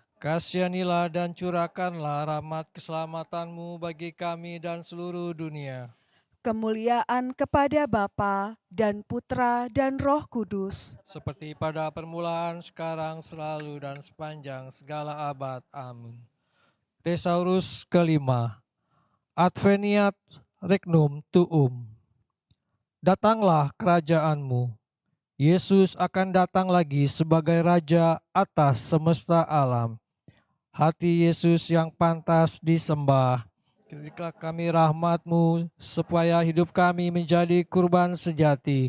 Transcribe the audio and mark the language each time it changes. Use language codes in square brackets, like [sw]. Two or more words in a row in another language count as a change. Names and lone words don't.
[id] Kasihanilah dan curahkanlah rahmat keselamatanmu bagi kami dan seluruh dunia. kemuliaan kepada Bapa dan Putra dan Roh Kudus, Seperti pada permulaan, sekarang, selalu, dan sepanjang segala abad. Amin. Tesaurus kelima, [la] Adveniat regnum tuum. [id] Datanglah kerajaan-Mu. Yesus akan datang lagi sebagai Raja atas semesta alam. Hati Yesus yang pantas disembah. Berilah kami rahmat-Mu, supaya hidup kami menjadi kurban sejati.